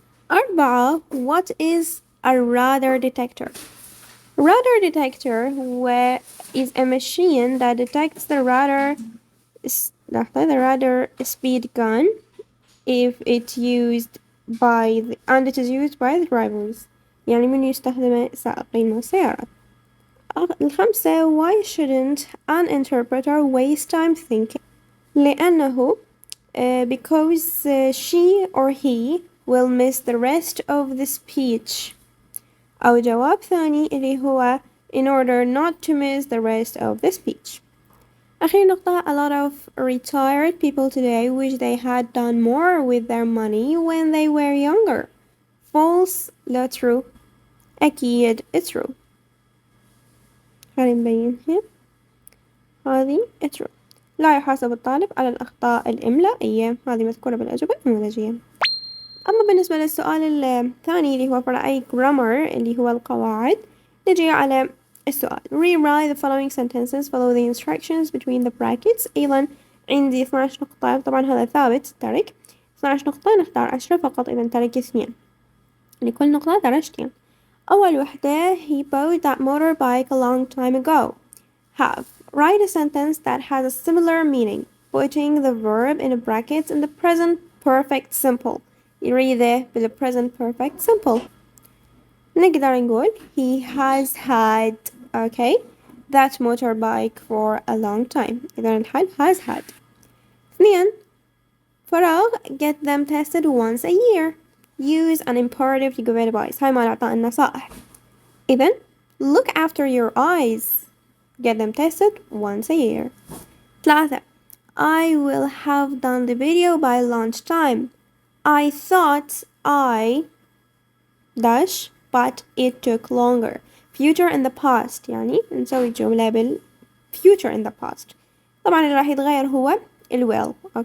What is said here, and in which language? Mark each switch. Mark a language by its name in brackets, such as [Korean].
[English] 4 what is a radar detector ؟ Radar detector is a machine that detects the radar speed gun if it's used and it is used by the drivers. [Arabic] يعني من يستخدمه سائقين السيارات. [English] 5 why shouldn't an interpreter waste time thinking؟ [Arabic] لأنه [English] because she or he will miss the rest of the speech. [Arabic] أو جواب ثاني اللي هو [English] in order not to miss the rest of the speech. آخر نقطة a lot of retired people today wish they had done more with their money when they were younger. False [Arabic] لا [English] true. [Arabic] أكيد true. خلينا نبينها. هذه true. لا يحاسب الطالب على الأخطاء الإملائية. هذه مذكورة بالأجوبة النموذجية. أما بالنسبة للسؤال الثاني اللي هو فرع أي grammar اللي هو القواعد، نجي على السؤال [English] rewrite the following sentences follow the instructions between the brackets. [Arabic] أيضا عندي 12 نقطة، طبعا هذا ثابت ترك 12 نقطة، نختار 10 فقط إذا ترك 2 لكل نقطة درجتين. [English] أول وحدة he bought that motorbike a long time ago. have write a sentence that has a similar meaning putting the verb in the brackets in the present perfect simple. [Arabic] يريده بال [English] present perfect simple. [Arabic] نقدر نقول [English] he has had that motorbike for a long time. [Arabic] إذا الحل [English] has had. 2 [Arabic] فراغ [English] get them tested once a year. use an imperative to give advice. [Arabic] هاي مال إعطاء النصائح. إذا [English] look after your eyes. get them tested once a year. 3 I will have done the video by lunchtime. I thought I dash but it took longer. future in the past [Arabic] يعني نسوي جملة بال [English] future in the past. [Arabic] طبعا اللي راح يتغير هو ال will.